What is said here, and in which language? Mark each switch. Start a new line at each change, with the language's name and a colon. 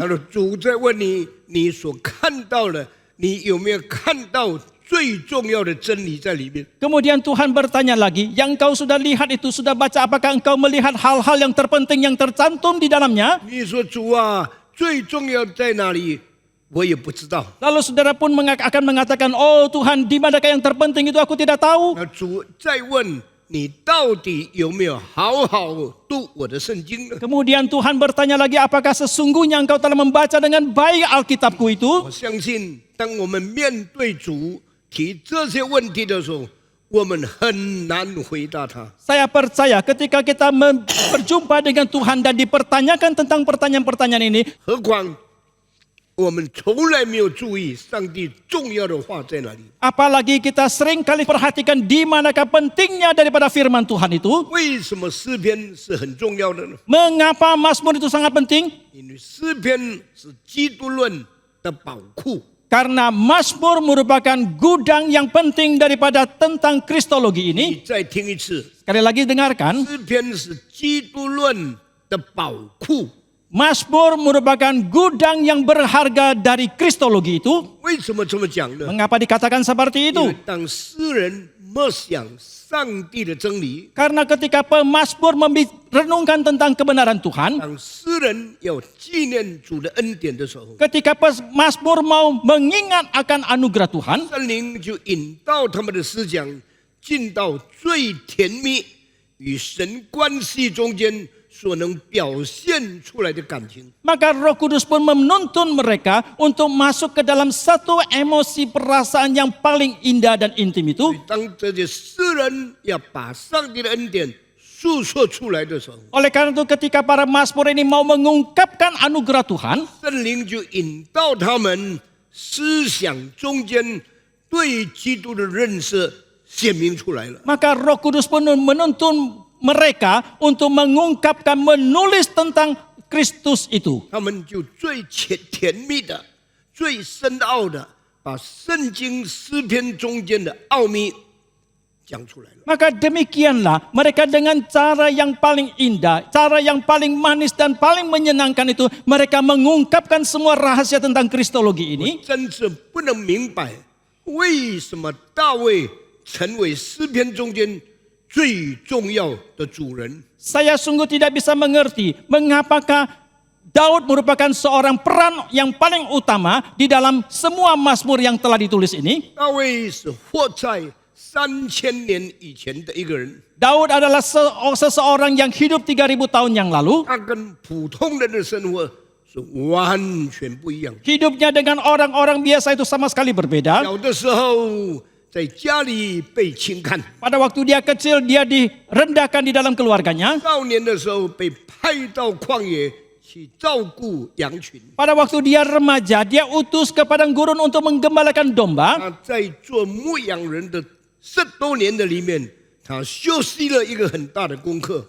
Chinese: 他说主在问你，你所看到的，你有没有看到最重要的真理在里面？
Indonesian: Kemudian Tuhan bertanya lagi, yang kau sudah lihat itu sudah baca, apakah engkau melihat hal-hal yang terpenting yang tercantum di dalamnya?
Chinese: 你说主啊，最重要在哪里？我也不知道。
Indonesian: Lalu saudara pun akan mengatakan, oh Tuhan, di manakah yang terpenting itu aku tidak tahu.
Chinese: 那主再问你到底有没有好好读我的圣经呢？
Indonesian: Kemudian Tuhan bertanya lagi, apakah sesungguhnya engkau telah membaca dengan baik Alkitabku itu?
Chinese: 我相信，当我们面对主提这些问题的时候，我们很难回答他。
Indonesian: Saya percaya ketika kita berjumpa dengan Tuhan dan dipertanyakan tentang pertanyaan-pertanyaan ini,
Chinese: 何况我们从来没有注意上帝重要的话在哪里。
Indonesian: apalagi kita sering kali perhatikan di manakah pentingnya daripada firman Tuhan itu.
Chinese: 为什么诗篇是很重要的呢？
Indonesian: Mengapa Mazmur itu sangat penting?
Chinese: 因为诗篇是基督论的宝库。
Indonesian: Karena Mazmur merupakan gudang yang penting daripada tentang Kristologi
Chinese: 你
Indonesian: ini.
Chinese: 再听一次，
Indonesian: Sekali lagi dengarkan,
Chinese: 诗篇是基督论的宝库。
Indonesian: Mazmur merupakan gudang yang berharga dari Kristologi itu.
Chinese: 为什么这么讲呢？
Indonesian: Mengapa dikatakan seperti
Chinese: 因
Indonesian: itu?
Chinese: 为当诗人默想上帝的真理，
Indonesian: Karena ketika pemazmur renungkan tentang kebenaran Tuhan,
Chinese: 当诗人要纪念主的恩典的时候，
Indonesian: ketika pemazmur mau mengingat akan anugerah Tuhan,
Chinese: 圣灵就引导他们的思想进到最甜蜜与神关系中间所能表现出来的感情。
Indonesian: maka Roh Kudus pun menuntun mereka untuk masuk ke dalam satu emosi perasaan yang paling indah dan intim itu.
Chinese: 当这些诗人要把上帝的恩典诉说出来的时候，
Indonesian: Oleh karena itu ketika para mazmur ini mau mengungkapkan anugerah Tuhan,
Chinese: 圣灵就引导他们思想中间对基督的认识显明出来了。
Indonesian: maka Roh Kudus pun menuntun mereka untuk mengungkapkan, menulis tentang Kristus itu.
Chinese: 他们就最甜蜜的、最深奥的，把圣经诗篇中间的奥秘讲出来了。
Indonesian: Maka demikianlah mereka dengan cara yang paling indah, cara yang paling manis dan paling menyenangkan itu, mereka mengungkapkan semua rahasia tentang Kristologi ini.
Chinese: 真是不能明白为什么大卫成为诗篇中间最重要的主人。
Indonesian: Saya sungguh tidak bisa mengerti mengapakah Daud merupakan seorang peran yang paling utama di dalam semua mazmur yang telah ditulis ini.
Chinese: 大卫是活在3000年以前的一个人，
Indonesian: Daud adalah seseorang yang hidup 3000 tahun yang lalu.
Chinese: 他跟普通人的生活是完全不一样。
Indonesian: Hidupnya dengan orang-orang biasa itu sama sekali berbeda.
Chinese: 小的时候在家里被轻看，
Indonesian: Pada waktu dia kecil, dia direndahkan di dalam keluarganya.
Chinese: 少年的时候被派到旷野去照顾羊群。
Indonesian: Pada waktu dia remaja, dia utus ke padang gurun untuk menggembalakan domba.
Chinese: 他在做牧羊人的10多年的里面，他学习了一个很大的功课。